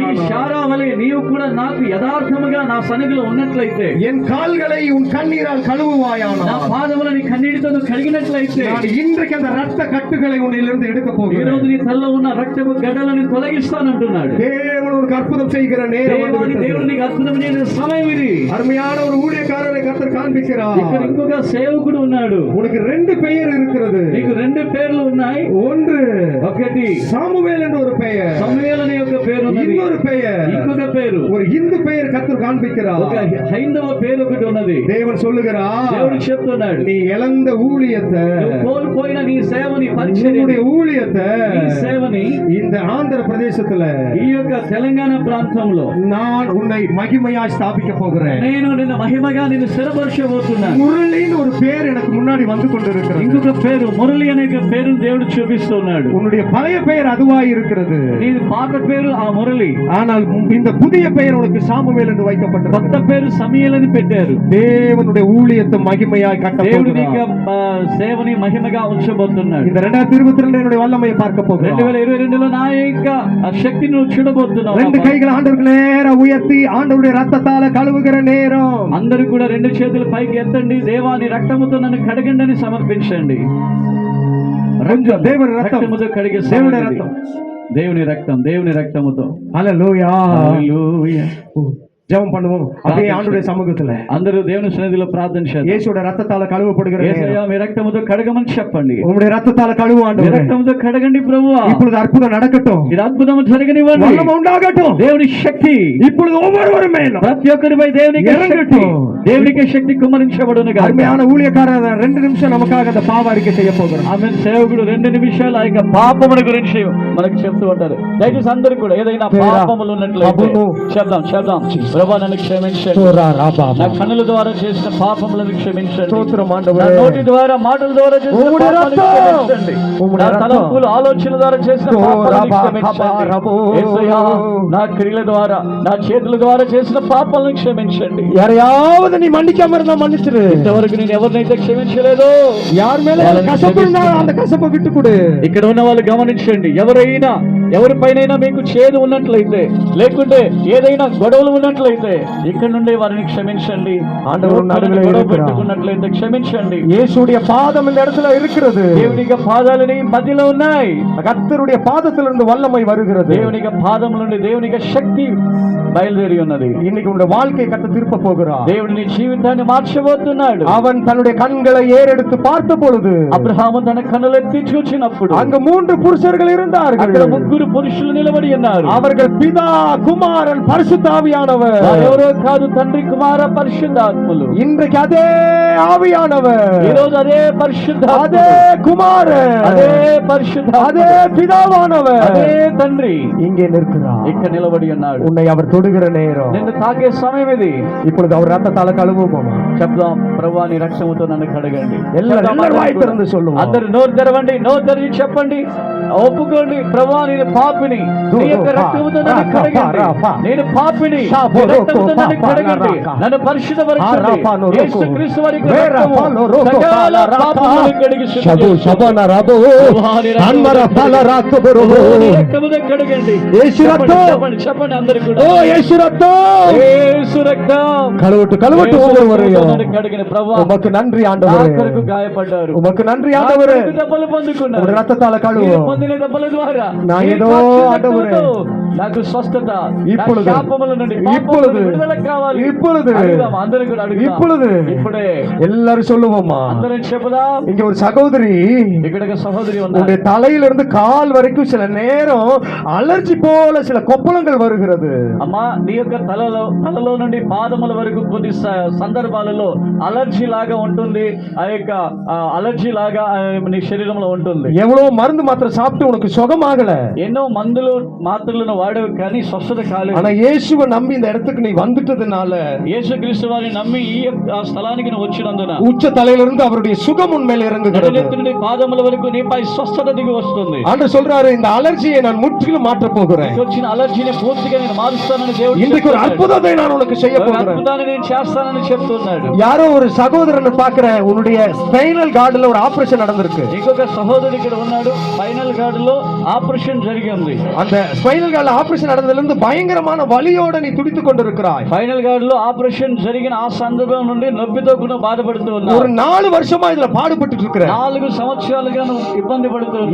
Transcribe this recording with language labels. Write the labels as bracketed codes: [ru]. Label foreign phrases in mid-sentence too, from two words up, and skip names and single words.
[te] ఈ శారా వలె నీవు కూడా నాకు యథార్థముగా నా సన్నిధిలో ఉన్నట్లయితే, [ta] என் கால்களை உன் கண்ணீரால் கழுவுவாயானால், [te] నా పాదములను కన్నీటితో నువ్వు కడిగినట్లయితే, [ta] நான் இன்றைக்கு அந்த ரத்த கட்டுகளை உன்னிலிருந்து எடுக்க [te] ఈ [ta] போகிறேன். [te] రోజు నీ తలలో ఉన్న రక్తపు గడ్డలను తొలగిస్తానంటున్నాడు. [ta] தேவன் ஒரு அற்புதம் செய்கிற நேரம் வந்துவிட்டது. [te] దేవుడు నీకు అద్భుతమైన సమయం ఇది. [ta] அருமையான ஒரு ஊழியக்காரரை கர்த்தர் காண்பிக்கிறார். [te] ఇక్కడ ఇంకొక సేవకుడు ఉన్నాడు. [ta] உனக்கு 2 பெயர் இருக்கிறது. [te] నీకు 2 పేర్లు ఉన్నాయి. [ta] ஒன்று [te] ఒకటి [ta] சாமுவேல் என்ற ஒரு பெயர், [te] సమూయేలు అనే ఒక పేరు ఉన్నది. [ta] இன்னொரு பெயர், [te] ఇంకొక పేరు, [ta] ஒரு இந்து பெயர் கர்த்தர் காண்பிக்கிறார். [te] ఒక హైందవ పేరు ఒకటి ఉన్నది. [ta] தேவன் சொல்லுகிறார், [te] దేవుడు చెప్తున్నాడు [ta] நீ இழந்த ஊழியத்தை, [te] కోల్పోయిన నీ సేవని, [ta] உன்னுடைய ஊழியத்தை [te] నీ సేవని [ta] இந்த ஆந்திர பிரதேசத்துல [te] ఈ యొక్క తెలంగాణ ప్రాంతంలో [ta] நான் உன்னை மகிமையாய் ஸ்தாபிக்க போகிறேன். [te] నేను నిన్ను మహిమగా నిన్ను స్థిరపరచబోతున్నాను. [ta] முரளின்னு ஒரு பேர் எனக்கு முன்னாடி வந்து கொண்டிருக்கிறது. [te] ఇంకొక పేరు మురళి అనే పేరు దేవుడు చూపిస్తున్నాడు. [ta] உன்னுடைய பழைய பெயர் அதுவாய் இருக்கிறது. [te] నీ పాత పేరు ఆ మురళి. [ta] ஆனால் இந்த புதிய பெயர் உனக்கு சாமுவேல் என்று வைக்கப்பட்டது. [te] కొత్త పేరు సమూయేలు అని పెట్టారు. [ta] தேவனுடைய ஊழியத்தை மகிமையாய் கட்ட [te] దేవుడు నీ [ta] போகிறார். [te] సేవని మహిమగా ఉంచబోతున్నాడు. [ta] இந்த 2022 என்னுடைய வல்லமையை பார்க்க போகிறோம். [te] 2022లో నా యొక్క శక్తిని నువ్వు చూడబోతున్నావు. [ta] 2 கைகளை ஆண்டவருக்கு நேரா உயர்த்தி ஆண்டவருடைய ரத்தத்தால கழுவுகிற நேரம். [te] అందరూ కూడా 2 చేతులు పైకి ఎత్తండి. దేవాని రక్తముతో నన్ను కడగండి అని సమర్పించండి. [ta] தேவனுடைய ரத்தம், [te] రక్తముతో కడిగే [ta] தேவனுடைய ரத்தம், [te] దేవుని రక్తం, దేవుని రక్తముతో. [ta] ஹல்லேலூயா. [te] హల్లెలూయా. [ta] ஜெபம் பண்ணுவோம் அப்படியே ஆண்டவருடைய சமூகத்துல. [te] అందరూ దేవుని సన్నిధిలో ప్రార్థన చేద్దాం. [ta] இயேசுவோட ரத்தத்தால கழுவப்படுகிற [te] యేసయ్యా మీ రక్తముతో కడగమని చెప్పండి. [ta] உம்முடைய ரத்தத்தால கழுவு ஆண்டவரே. [te] రక్తముతో కడగండి ప్రభువా. [ta] இப்பொழுது அற்புதம் நடக்கட்டும். [te] ఇది అద్భుతం జరగనివ్వండి. [ta] வல்லமை உண்டாகட்டும். [te] దేవుని శక్తి [ta] இப்பொழுது ஒவ்வொருவரும் மேலும் [te] ప్రతి ఒక్కరిపై దేవునికి శక్తి, దేవునికి శక్తి కుమ్మరించబడును గాక. [ta] அருமையான ஊழியக்காரர் 2 நிமிஷம் நமக்காக அந்த பாவ அறிக்கை செய்ய போகிறார். [te] ఆమె సేవకుడు 2 నిమిషాలు ఆ యొక్క పాపముల గురించి మనకు చెప్తూ ఉంటారు. దయచేసి అందరూ కూడా ఏదైనా పాపములు ఉన్నట్లయితే చెప్దాం. ప్రభువా నన్ను క్షమించండి. నా కన్నుల ద్వారా చేసిన పాపములను క్షమించండి. నా నోటి ద్వారా, మాటల ద్వారా చేసిన పాపాలను క్షమించండి. నా తలంపుల ఆలోచన ద్వారా చేసిన పాపాలను క్షమించండి. యేసయ్యా నా క్రియల ద్వారా, నా చేతుల ద్వారా చేసిన పాపాలను క్షమించండి. [ta] யாரையாவது நீ மன்னிக்காம இருந்தா மன்னிச்சிரு. [te] ఇంతవరకు నేను ఎవరినైతే క్షమించలేదో, [ta] யார் மேல கசப்பு இருந்தா அந்த கசப்பை விட்டு கொடு. [te] ఇక్కడ ఉన్న వాళ్ళు గమనించండి. ఎవరైనా ఎవరిపైనైనా మీకు చేదు ఉన్నట్లయితే, లేకుంటే ఏదైనా గొడవలు ఉన్నట్లయితే ఇక్కడ నుండి వారిని క్షమించండి. గొడవ పెట్టుకున్నట్లయితే క్షమించండి. [ta] இயேசுடைய பாதம் இந்த இடத்துல இருக்கிறது. [te] దేవునిక పాదాలని మధ్యలో ఉన్నాయి. [ta] கர்த்தருடைய பாதத்திலிருந்து வல்லமை வருகிறது. [te] దేవునిక పాదం నుండి దేవునిక శక్తి బయలుదేరి ఉన్నది. [ta] இன்னைக்கு உங்களுடைய வாழ்க்கையை கர்த்தர் திருப்ப போகிறார். [te] దేవుడు నీ జీవితాన్ని మార్చబోతున్నాడు. [ta] அவன் தன்னுடைய கண்களை ஏறெடுத்து பார்த்த பொழுது [te] అబ్రహాము తన కన్నులెత్తి చూచినప్పుడు [ta] அங்க 3 புருஷர்கள் இருந்தார்கள். [te] అక్కడ 3 పురుషులు నిలబడి ఉన్నారు. [ta] அவர்கள் பிதா, குமாரன், பரிசுத்த ஆவியானவர். [te] ఎవరో కాదు, తండ్రి, కుమార, పరిశుద్ధాత్మలు. [ta] இன்றைக்கு அதே ஆவியானவர், [te] ఈ రోజు అదే పరిశుద్ధాత్మ, [ta] அதே குமாரன், [te] అదే పరిశుద్ధాత్మ, [ta] அதே பிதாவானவர் [te] అదే తండ్రి [ta] இங்கே நிற்கிறார். [te] ఇక్కడ నిలబడి ఉన్నాడు. [ta] உன்னை அவர் தொடுகிற நேரம், [te] నిన్ను తాకే సమయం ఇది. [ta] இப்பொழுது அவர் ரத்தத்தால கழுவுவோமா? [te] చెప్దాం, ప్రభువా నీ రక్తముతో నన్ను కడగండి. [ta] எல்லாரும் வாய் திறந்து சொல்லுவோம். [te] అందరూ నోరు తెరవండి, నోరు తెరిచి చెప్పండి, ఒప్పుకోండి, ప్రభువా నేను పాపిని, నీ యొక్క రక్తముతో నన్ను కడగండి. నేను పాపిని, నీ రక్తముతో నన్ను కడగండి, నన్ను పరిశుద్ధపరచండి. యేసుక్రీస్తు వారి యొక్క రక్తము సకల పాపములను కడిగి శుద్ధి రక్తముతో కడగండి. చెప్పండి అందరూ కూడా, ఓ యేసు రక్తం, యేసు రక్తం [ta] கழுவட்டு கழுவட்டு ஒவ்வொருவரையும் [te] కడిగిన ప్రభువా [ta] உமக்கு நன்றி ஆண்டவரே. [te] ఆఖరికి గాయపడ్డారు, [ta] உமக்கு நன்றி ஆண்டவரே. [te] దెబ్బలు పొందుకున్నారు, [ta] உம்முடைய రక్తத்தால కలువు. [te] పొందిన దెబ్బల ద్వారా [ta] நான் ஏதோ ஆண்டவரே [te] నాకు స్వస్థత, [ta] இப்பொழுது, [te] శాపముల నుండి [ta] இப்பொழுது, [te] విడుదల కావాలి. [ta] இப்பொழுது, [te] అందరూ కూడా అడుగుదాం. [ta] இப்பொழுது, [te] ఇప్పుడే [ta] எல்லாரும் சொல்லுவோமா? [te] అందరం చెప్పుదాం. [ta] இங்க ஒரு சகோதரி, [te] ఇక్కడ ఒక సహోదరి ఉంది. [ta] உன்னுடைய தலையிலிருந்து கால் வரைக்கும் சில நேரம் అలర్జీ போல சில கொப்பளங்கள் வருகிறது. [te] అమ్మా, నీ యొక్క తలలో నుండి పాదముల వరకు కొద్ది సందర్భాలలో అలర్జీ లాగా ఉంటుంది. ఆ యొక్క అలర్జీ లాగా నీ శరీరంలో ఉంటుంది. [ta] எவ்வளவு மருந்து மாத்திரை சாப்பிட்டு உனக்கு சுகமாகல. [te] ఎన్నో మందులు మాత్రలను వాడవు కానీ స్వస్థత కాలేదు. [ta] ஆனா இயேசுவை நம்பி இந்த இடத்துக்கு நீ வந்துட்டதுனால, [te] యేసుక్రీస్తు వారిని నమ్మి ఈ స్థలానికి నువ్వు వచ్చినందున [ta] உச்ச தலையிலிருந்து அவருடைய சுகம் உண்மையில இறங்குகிறது. [te] నడునెత్తి పాదముల వరకు నీపై స్వస్థత దిగి వస్తుంది. [ta] ஆண்டவர் சொல்றாரு, இந்த அலர்ஜியை நான் முற்றிலும் மாற்ற போகிறேன். [te] వచ్చిన అలర్జీని పూర్తిగా నేను మారుస్తానని దేవుడు [ta] இன்றைக்கு ஒரு அற்புதத்தை நான் உனக்கு செய்ய போகிறேன். [te] అద్భుతాన్ని నేను చేస్తానని చెప్తున్నాడు. [ta] யாரோ ஒரு சகோதரனை பார்க்கிற, உன்னுடைய ஸ்பைனல் கார்டுல ஒரு ஆபரேஷன் நடந்திருக்கு. [te] ఇంకొక సహోదరుడు ఇక్కడ ఉన్నాడు, స్పైనల్ కార్డ్ లో ఆపరేషన్ జరిగింది. [ta] அந்த ஸ்பைனல் கார்டுல ஆபரேஷன் நடந்ததுல இருந்து பயங்கரமான வலியோட நீ துடித்துக் கொண்டிருக்கிறாய். [te] స్పైనల్ కార్డ్ లో ఆపరేషన్ జరిగిన ఆ సందర్భం నుండి నొప్పితో కూడా బాధపడుతూ ఉన్నావు. [ta] ஒரு 4 வருஷமா இதுல பாடுபட்டு இருக்கிற. [te] 4 సంవత్సరాలుగా నువ్వు ఇబ్బంది పడుతూ ఉన్నావు.